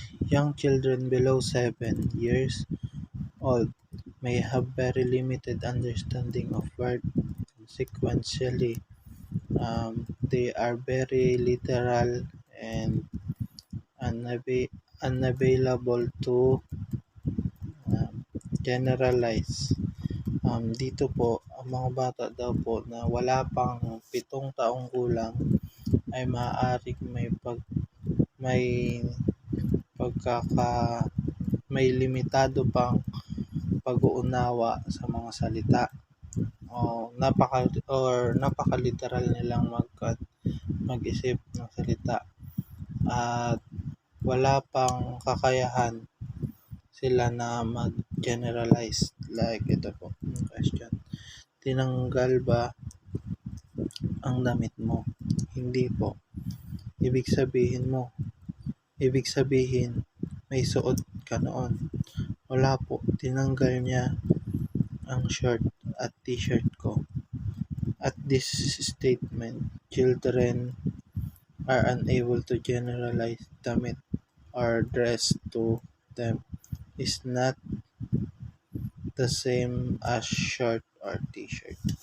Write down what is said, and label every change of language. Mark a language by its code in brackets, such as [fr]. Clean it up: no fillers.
[en] Young children below 7 years old may have very limited understanding of words. Consequentially, they are very literal and unavailable to generalize. [tl] Dito po, ang mga bata daw po na wala pang 7 taong gulang ay maaaring may pagkaka may limitado pang pag-uunawa sa mga salita o napaka-literal nilang mag-isip ng salita at wala pang kakayahan sila na mag-generalize. [en] Like [tl] ito po, yung question. Tinanggal ba ang damit mo? Hindi po. Ibig sabihin mo, ibig sabihin may suot ka noon. Wala po. Tinanggal niya ang short at t-shirt ko. [en] At this statement, children are unable to generalize damit or dress to them is not the same as short or t-shirt.